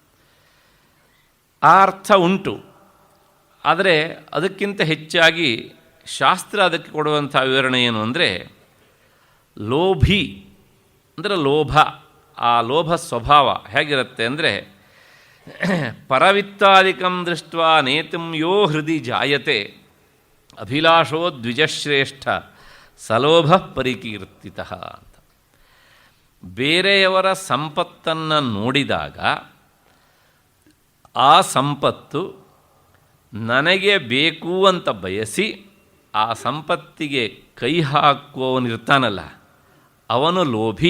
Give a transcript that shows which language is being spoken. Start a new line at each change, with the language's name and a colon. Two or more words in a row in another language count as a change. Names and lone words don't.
Kannada: ಆ ಅರ್ಥ ಉಂಟು. ಆದರೆ ಅದಕ್ಕಿಂತ ಹೆಚ್ಚಾಗಿ ಶಾಸ್ತ್ರ ಅದಕ್ಕೆ ಕೊಡುವಂಥ ವಿವರಣೆ ಏನು ಅಂದರೆ, ಲೋಭಿ ಅಂದರೆ ಲೋಭ. ಆ ಲೋಭ ಸ್ವಭಾವ ಹೇಗಿರುತ್ತೆ ಅಂದರೆ,
Sanskrit: ಪರವಿತ್ತಾದಿಕಂ ದೃಷ್ಟ್ವಾ ನೇತುಂ ಯೋ ಹೃದಯ ಜಾಯತೆ ಅಭಿಲಾಷೋ ದ್ವಿಜಶ್ರೇಷ್ಠ ಸಲೋಭ ಪರಿಕೀರ್ತಿತಃ ಅಂತ.
Kannada: ಬೇರೆಯವರ ಸಂಪತ್ತನ್ನು ನೋಡಿದಾಗ ಆ ಸಂಪತ್ತು ನನಗೆ ಬೇಕು ಅಂತ ಬಯಸಿ ಆ ಸಂಪತ್ತಿಗೆ ಕೈ ಹಾಕುವವನಿರ್ತಾನಲ್ಲ, ಅವನು ಲೋಭಿ.